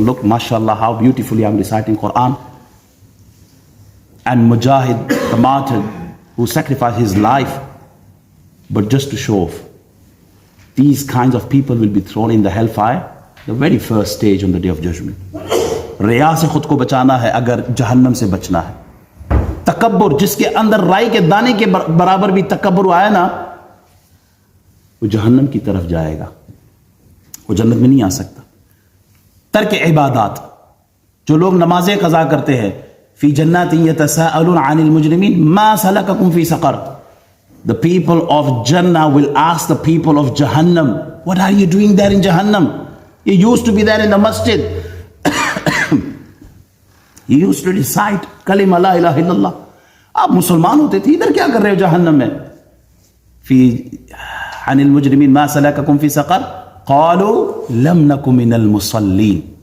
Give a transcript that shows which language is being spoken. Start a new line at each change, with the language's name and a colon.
English: Look, mashallah, how beautifully I'm reciting Quran. And Mujahid, the martyr, who sacrificed his life, but just to show off. These kinds of people will be thrown in the hellfire, the very first stage on the day of judgment.
Urdu: Riya se khud ko bachana hai agar jahannam se bachna hai. تکبر، جس کے اندر رائی کے دانے کے برابر بھی تکبر آیا نا، وہ جہنم کی طرف جائے گا، وہ جنت میں نہیں آ سکتا. ترک عبادات، جو لوگ نمازیں قضا کرتے ہیں،
Arabic: فی جنات یتساءلون عن المجرمین ما سلککم فی سقر.
English: The people of Jannah will ask the people of Jahannam, what are you doing there in Jahannam? You used to be there in the masjid. You used to recite kalima la ilaha illallah.
Urdu: آپ مسلمان ہوتے تھے، ادھر کیا کر رہے ہو جہنم میں؟
Arabic: فی عن المجرمین ما سلککم فی سقر قالوا لم نک من المصلین.